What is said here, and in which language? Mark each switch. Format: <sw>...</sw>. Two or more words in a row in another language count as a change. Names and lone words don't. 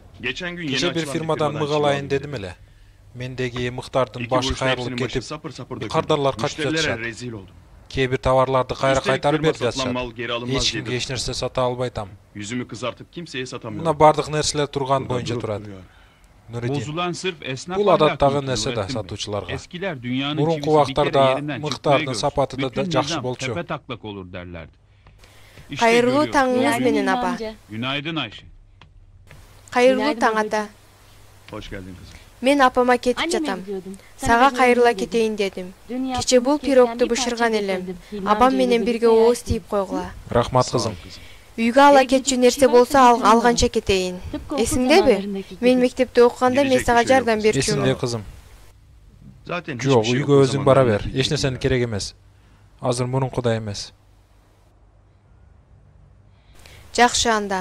<tr>Geçen gün</tr> <ky>Кече бир фирмадан мык алайын дедим эле. Мендеги мыктардын башы кайрылып кетип, кардарлар качып жатышат.</ky> <tr>rezil oldum.</tr> <ky>Кээ бир товарларды кайра кайтарып берип</ky> <tr>Satılan</tr> <ky>жатышат.</ky> <tr>mal geri alınmaz</tr> <ky>Эч кимге</ky> <tr>dedim.</tr> <ky>эч нерсе сата албайтам.</ky> <tr>Yüzümü kızartıp kimseye satamıyorum.</tr> <ky>Мына бардык нерселер турган</ky> <tr>Burada</tr> <ky>боюнча</ky> <tr>durup</tr> <ky>турат.</ky> <tr>duruyor.</tr> <ky>Нуридин.</ky> <tr>Bozulan sırf esnaf</tr> <ky>Бул адаттагы</ky> <tr>ahlakı</tr> <ky>нерсе да</ky> <tr>Nurettin Bey.</tr> <ky>сатуучуларга.</ky> <tr>Eskiler dünyanın</tr> <ky>Мурунку</ky> <tr>çivisi bir kere</tr> <ky>убактарда</ky> <tr>yerinden</tr> <ky>мыктардын</ky> <tr>çıkmayı görsün.</tr> <ky>сапаты да</ky> <tr>Bütün</tr> <ky>жакшы</ky> <tr>nizam</tr> <ky>болчу.</ky> <tr>tepe taklak olur derlerdi. İşte</tr> <ky>Кайырлуу</ky> <tr>görüyoruz.</tr> <ky>таңыңыз менен апа.</ky> <tr>amca. Günaydın Ayşe.</tr> <ky>Кайырлуу таң ата.</ky> <tr>Hoş geldin kızım.</tr> <ky>Мен апама кетип</ky> <tr>Anneme</tr> <ky>жатам.</ky> <tr>gidiyordum.</tr> <ky>Сага</ky> <tr>bir</tr> <ky>кайрыла</ky> <tr>dedim.</tr> <ky>кетейин дедим.</ky> <tr>Dün</tr> <ky>Кече бул</ky> <tr>yaptığımız</tr> <ky>пирогду</ky> <tr>kekten bir</tr> <ky>бышырган</ky> <tr>parça</tr> <ky>элем.</ky> <tr>getirdim. Hilmi</tr> <ky>Апам</ky> <tr>amcayla</tr> <ky>менен</ky> <tr>birlikte</tr> <ky>бирге ооз</ky> <tr>yersin.</tr> <ky>тийип койгула. Рахмат</ky> <tr>Sağ ol</tr> <ky>кызым.</ky> <tr>kızım.</tr> <ky>Үйгө ала кетчү нерсе болсо алганча кетейин.</ky> <tr>Tıpkı okul</tr> <ky>Эсиңдеби?</ky> <tr>zamanlarındaki gibi.</tr> <ky>Мен мектепте окуганда мен</ky> <tr>Gidecek</tr> <ky>сага</ky> <tr>bir şey yok.</tr> <ky>жардам Эсимде берчүмүн. кызым.</ky> <tr>Zaten</tr> <ky>Жок,</ky> <tr>hiçbir şey yok</tr> <ky>үйгө</ky> <tr>o</tr> <ky>өзүң бара</ky> <tr>zamanlar.</tr> <ky>бер. Эч нерсени керек эмес. Азыр мурункудай эмес. Жакшы анда.</ky>